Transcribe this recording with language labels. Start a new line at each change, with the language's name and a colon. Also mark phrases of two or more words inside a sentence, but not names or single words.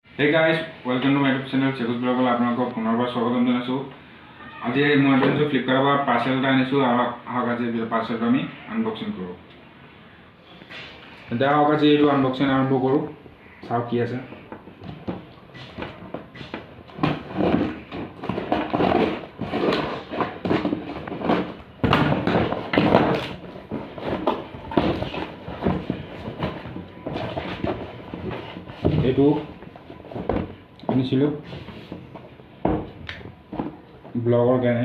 English: Hey guys, welcome to my YouTube channel Chekus Blog.
Assamese: আপোনালোকক পুনৰবাৰ স্বাগতম জনাইছোঁ। আজি মই আনিছোঁ ফ্লিপকাৰ্টৰ পৰা পাৰ্চেল এটা আনিছোঁ। আহক আজি পাৰ্চেলটো আমি আনবক্সিং কৰোঁ। এতিয়া আহক আজি এইটো আনবক্সিং আৰম্ভ কৰোঁ। চাওক কি আছে। এইটো আনিছিলোঁ ব্লগৰ কাৰণে।